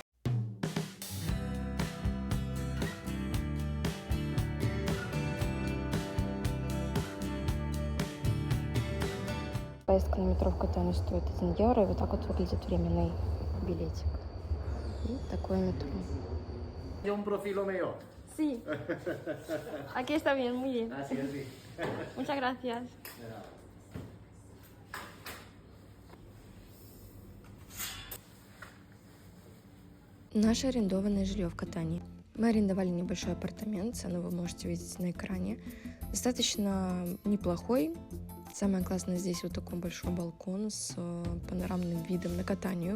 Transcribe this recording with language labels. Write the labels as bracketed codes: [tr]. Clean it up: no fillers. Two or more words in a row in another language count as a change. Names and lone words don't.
[ru] Поездка на метро в Катанию стоит 1 евро, и вот так вот выглядит временный билетик. И такое метро. [es] Un profilo mío. Sí, aquí está bien, muy bien. Así, así. Muchas gracias. [ru] Наше арендованное жилье в Катании. Мы арендовали небольшой апартамент, цену вы можете видеть на экране. Достаточно неплохой. Самое классное здесь вот такой большой балкон с панорамным видом на Катанию.